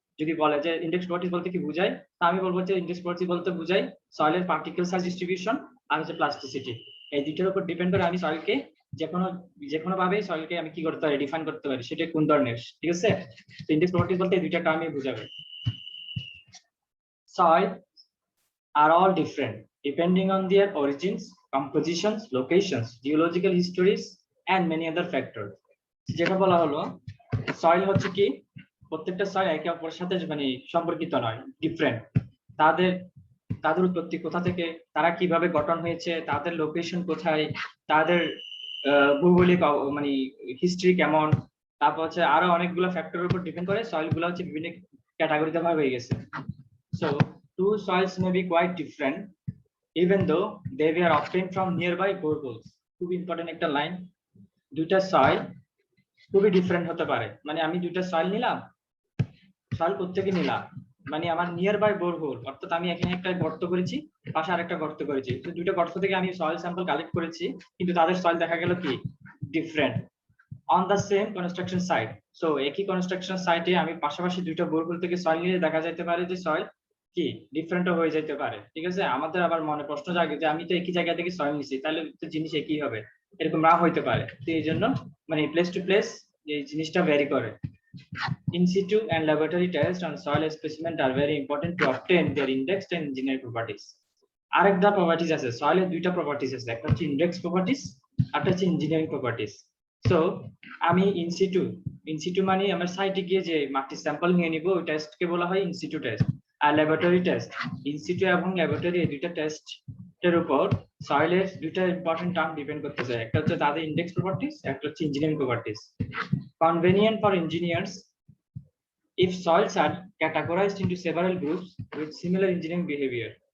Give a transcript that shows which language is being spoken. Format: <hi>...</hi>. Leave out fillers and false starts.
<bn>যদি বলে যে ইন্ডেক্স প্রপার্টিস বলতে কি বোঝায়, তা আমি বলবো যে ইন্ডেক্স প্রপার্টিস বলতে বোঝায় সয়েলের পার্টিকেল সাইজ ডিস্ট্রিবিউশন আর হচ্ছে প্লাস্টিসিটি। এই দুইটার উপর ডিপেন্ড করে আমি সয়েলকে যে কোনো ভাবে সয়েলকে আমি কি করতে পারি, ডিফাইন করতে পারি সেটা কোন ধরনের। ঠিক আছে? তো ইন্ডেক্স প্রপার্টিস বলতে এই দুইটা টার্মই বোঝাবে।</bn> <en>Soil are all different depending on their origins, compositions, locations, geological histories and many other factors.</en> <bn>যেটা বলা হলো সয়েল হচ্ছে কি, প্রত্যেকটা সয়েল একে অপরের সাথে মানে সম্পর্কিত নয়, ডিফারেন্ট। তাদের উৎপত্তি কোথা থেকে, তারা কিভাবে গঠন হয়েছে, তাদের লোকেশন কোথায়, তাদের ভৌগোলিক মানে হিস্ট্রি কেমন, তারপর হচ্ছে আরো অনেকগুলো ফ্যাক্টরের উপর ডিপেন্ড করে সয়েল গুলো হচ্ছে বিভিন্ন ক্যাটাগরিতে ভাগ হয়ে গেছে।</bn> <en>So two soils may be quite different even though they were obtained from nearby boreholes.</en> <bn>খুব ইম্পর্টেন্ট একটা লাইন, দুইটা সয়েল খুবই ডিফারেন্ট হতে পারে। মানে আমি দুইটা সয়েল নিলাম, সয়েল কোত্থেকে নিলাম, মানে আমার নিয়ার বাই বোরহোল, অর্থাৎ আমি এখানে একটা গর্ত করেছি, পাশে আরেকটা গর্ত করেছি, তো দুইটা গর্ত থেকে আমি সয়েল স্যাম্পল কালেক্ট করেছি, কিন্তু তাদের সয়েল দেখা গেল কি</bn> <en>Different on the same construction site.</en> <bn>So একই কনস্ট্রাকশন সাইটে আমি পাশাপাশি দুইটা বোরহোল থেকে সয়েল নিয়ে দেখা যেতে পারে যে সয়েল কি ডিফারেন্টও হয়ে যেতে পারে। ঠিক আছে? আমাদের আবার মনে প্রশ্ন জাগে যে আমি তো একই জায়গা থেকে সয়েল নিছি, তাহলে তো জিনিস একই হবে, এরকম না হইতে পারে। তো এই জন্য মানে প্লেস টু প্লেস এই জিনিসটা ভ্যারি করে।</bn> <en>In situ and laboratory tests on soil specimen are very important to obtain their indexed and engineered properties.</en> <bn>আরেকটা প্রপার্টিজ আছে, সয়েলের দুইটা প্রপার্টিজ আছে, একটা হচ্ছে ইন্ডেক্স প্রপার্টিজ আর একটা হচ্ছে ইঞ্জিনিয়ারিং প্রপার্টিজ। সো আমি ইনসিটু মানে আমার সাইটে গিয়ে যে মাটির স্যাম্পল নিয়ে নিব, ওই টেস্টকে বলা হয় ইনসিটু টেস্ট। আর ল্যাবরেটরি টেস্ট, ইনসিটু এবং ল্যাবরেটরি এই দুইটা টেস্টের উপর সয়েলের দুইটা ইম্পর্টেন্ট টার্ম ডিপেন্ড করতেছে, একটা হচ্ছে তাদের ইন্ডেক্স প্রপার্টিজ, একটা হচ্ছে engineering properties.</bn> <en>Convenient for engineers if soils are categorized into several groups with similar engineering behavior.</en>